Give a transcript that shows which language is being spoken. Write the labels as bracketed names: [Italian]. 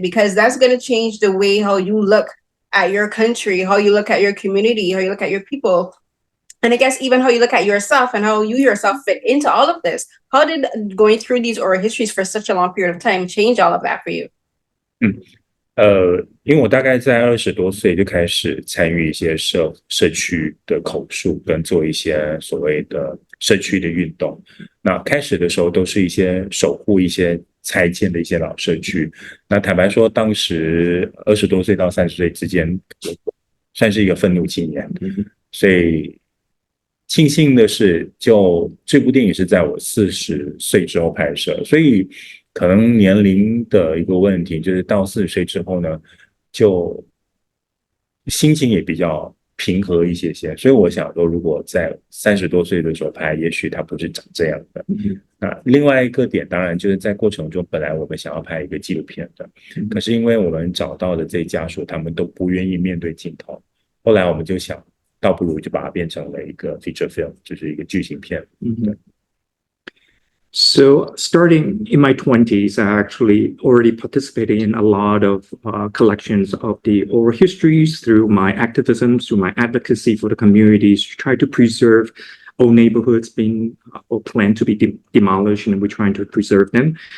[English] Because that's going to change the way how you look at your country, how you look at your community, how you look at your people, and I guess even how you look at yourself and how you yourself fit into all of this. How did going through these oral histories for such a long period of time change all of that for you? [Chinese] 因为我大概在20多岁就开始参与一些社区的口述，跟做一些所谓的社区的运动。那开始的时候都是一些守护一些拆迁的一些老社区。那坦白说，当时20多岁到30岁之间，算是一个愤怒青年。所以庆幸的是，就这部电影是在我40岁之后拍摄，所以可能年龄的一个问题，就是到40岁之后呢，就心情也比较平和一些。所以我想说，如果在30多岁的时候拍，也许它不是长这样的。那另外一个点，当然就是在过程中，本来我们想要拍一个纪录片的，可是因为我们找到的这些家属，他们都不愿意面对镜头，后来我们就想，倒不如就把它变成了一个 [English] feature film， [Chinese] 就是一个剧情片。对。 [English] So starting in my 20s, I actually already participated in a lot of collections of the oral histories through my activism, through my advocacy for the communities, to try to preserve old neighborhoods being or planned to be demolished, and we're trying to preserve them.